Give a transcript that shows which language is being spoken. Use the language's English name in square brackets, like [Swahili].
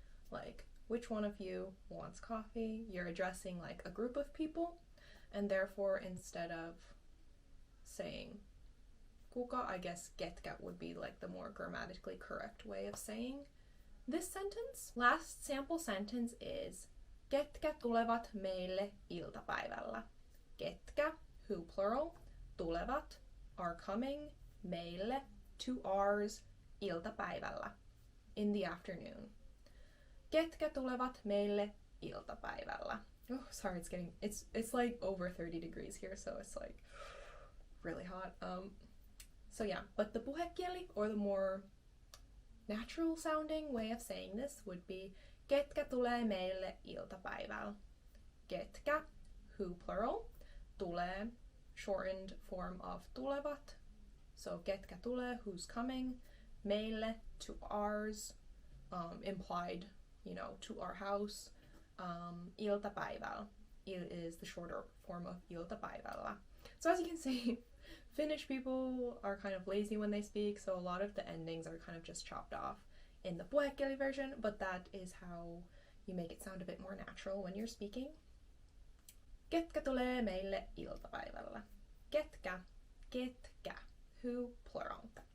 [English] Like, which one of you wants coffee? You're addressing like a group of people, and therefore instead of saying KUKA, I guess Ketkä would be like the more grammatically correct way of saying this sentence. Last sample sentence is [Finnish] Ketkä tulevat meille iltapäivällä? [English] Ketkä, who plural, tulevat, are coming, meille, to ours, iltapäivällä, in the afternoon. [Finnish] Ketkä tulevat meille iltapäivällä? [English] Oh, sorry, it's like over 30 degrees here, so it's like really hot. So yeah, but the puhekieli, or the more natural sounding way of saying this would be [Finnish] Ketkä tulee meille iltapäivällä? [English] Ketkä, who plural, tulee, shortened form of tulevat. So ketkä tulee, who's coming, meille, to ours, implied, to our house. Iltapäivällä is the shorter form of iltapäivällä. So as you can see, Finnish people are kind of lazy when they speak, so a lot of the endings are kind of just chopped off in the puhekieli version, but that is how you make it sound a bit more natural when you're speaking. [Finnish] Ketkä tulee meille iltapäivällä? Ketkä. [English] Who, plural.